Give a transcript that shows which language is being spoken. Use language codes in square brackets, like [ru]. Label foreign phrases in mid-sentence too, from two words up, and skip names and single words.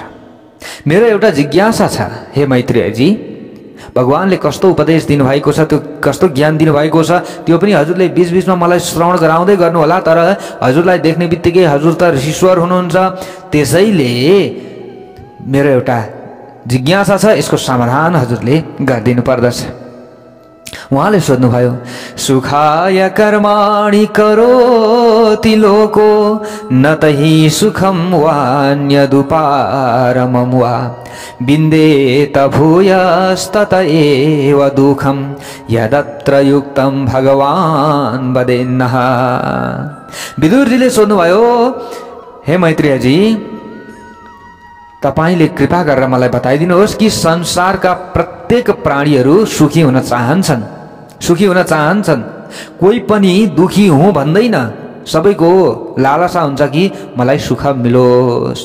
[ne] मेरो एउटा जिज्ञासा छ, हे मैत्रेयजी, भगवानले कस्तो उपदेश दिनुभएको छ, त्यो कस्तो ज्ञान दिनुभएको छ, त्यो पनि हजुरले बीचबीचमा मलाई श्रवण गराउँदै गर्नु होला। तर हजुरलाई देख्ने बित्तिकै हजुर त ऋषिश्वर हुनुहुन्छ, त्यसैले मेरो एउटा जिज्ञासा छ, यसको समाधान हजुरले गरिदिनु पर्दछ। उहाँले सोध्नुभयो, [sa] सुखाय कर्माणि करोति लोको न तहि सुखम वान्यदुपारमं वा विन्देत भूयस्तत एव दुःखं यदत्र युक्तं भगवान् वदेन्नः। [ne] विदुरजीले सोध्नुभयो, हे मैत्रेयजी, तपाईले कृपा गरेर मलाई बताइदिनुहोस् कि संसारका प्रत्येक प्राणीहरू सुखी हुन चाहन्छन्, सुखी हुन चाहन्छन्। कोही पनि दुखी हुँ भन्दैन। सबैको लालसा हुन्छ कि मलाई सुख मिलोस्।